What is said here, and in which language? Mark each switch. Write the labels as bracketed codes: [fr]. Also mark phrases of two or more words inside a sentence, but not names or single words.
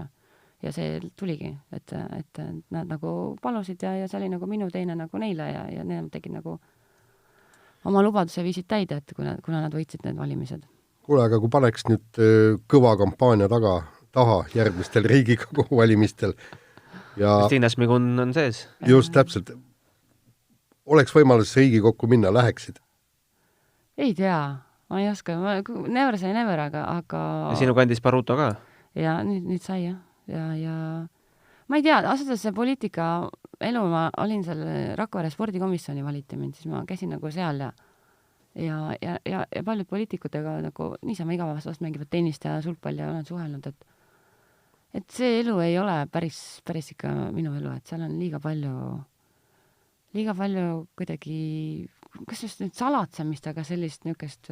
[et] Ja see tuligi, et nad nagu palusid ja see oli nagu minu teine nagu neile ja need tegid nagu oma lubaduse viisid täide, et kuna nad võitsid need valimised. Kuule, aga kui paneks nüüd kõva kampaania taha järgmistel Riigikogu valimistel ja Kristiina Šmigun on sees. Just täpselt. Oleks võimalus Riigikokku minna, läheksid? Ei tea, ma ei oska. [en] Never say never, [et] aga... Ja sinu kandis Baruto ka? Ja nüüd sai, jah. Ja ma ei tea, asjades see poliitika elu, ma olin seal Rakvere spordikomisjoni valiti mind, siis ma käisin nagu seal ja paljud poliitikutega nagu niisama igavast mängivad tennist ja sulgpalli ja olen suhelnud, et see elu ei ole päris ikka minu elu, et seal on liiga palju kuidagi, kas just nüüd salatsemist, aga sellist niukest